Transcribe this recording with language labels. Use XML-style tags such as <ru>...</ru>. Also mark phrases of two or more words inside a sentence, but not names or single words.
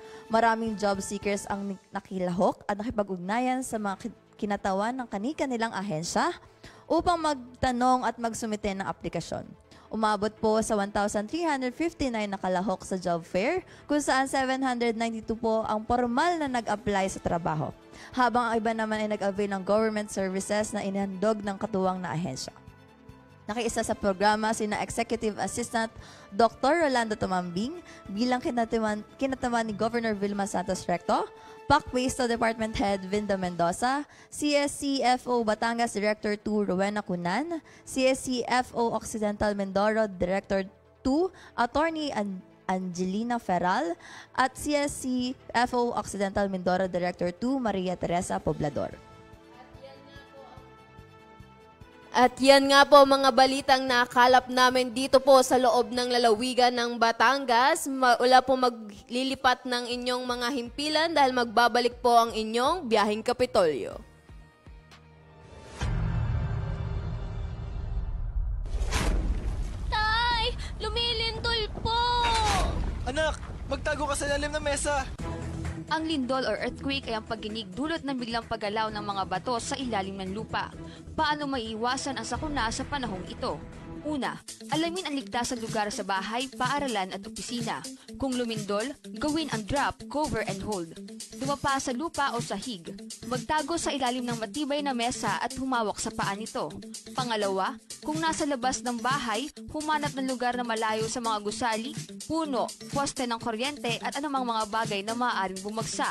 <tl>Maraming</tl> <en>job seekers</en> <tl>ang nakilahok at nakipag-ugnayan sa mga kinatawan ng kani-kanilang ahensya upang magtanong at magsumite ng aplikasyon. Umabot po sa 1,359 na kalahok sa</tl> <en>job fair,</en> <tl>kung saan 792 po ang formal na nag-apply sa trabaho, habang ang iba naman ay nag-avail ng</tl> <en>government services</en> <tl>na inhandog ng katuwang na ahensya. Nakiisa sa programa sina Executive Assistant Dr. Rolando Tumambing bilang kinatawan ni Governor Vilma Santos Recto, PACPACE Department Head Vinda Mendoza, CSCFO Batangas Director 2 Rowena Cunan, CSCFO Occidental Mindoro Director 2 Attorney Angelina Ferral, at CSCFO Occidental Mindoro Director 2 Maria Teresa Poblador. At yan nga po mga balitang nakalap namin dito po sa loob ng lalawigan ng Batangas. Wala po maglilipat ng inyong mga himpilan dahil magbabalik po ang inyong biyaheng Kapitolyo. Anak, magtago ka sa ilalim ng mesa. Ang lindol</tl> <en>or earthquake</en> <tl>ay ang pagginig dulot ng biglang paggalaw ng mga bato sa ilalim ng lupa. Paano maiiwasan ang sakuna sa panahong ito? Una, alamin ang ligtas na lugar sa bahay, paaralan at opisina. Kung lumindol, gawin ang</tl> <en>drop, cover and hold.</en> <tl>Dumapa sa lupa o sahig. Magtago sa ilalim ng matibay na mesa at humawak sa paa nito. Pangalawa, kung nasa labas ng bahay, humanap ng lugar na malayo sa mga gusali, puno, poste ng kuryente at anumang mga bagay na maaaring bumagsak.</tl>